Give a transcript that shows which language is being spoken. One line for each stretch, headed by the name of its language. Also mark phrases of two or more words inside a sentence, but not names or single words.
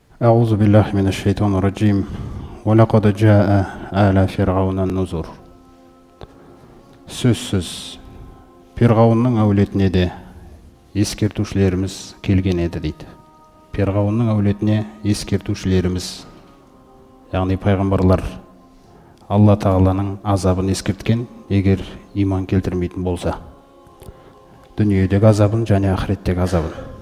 Arabic: أعوذ بالله من الشيطان الرجيم ولقد جاء آل فرعون النذر.
Kazakh: Сөзсіз Перғауынның әулетіне де ескертушілеріміз келген еді дейді. Перғауынның әулетіне ескертушілеріміз, яғни пайғамбарлар Алла Тағаланың азабын ескерткен, егер иман келтірмейтін болса, дүниедегі азабын және ақыреттегі азабын.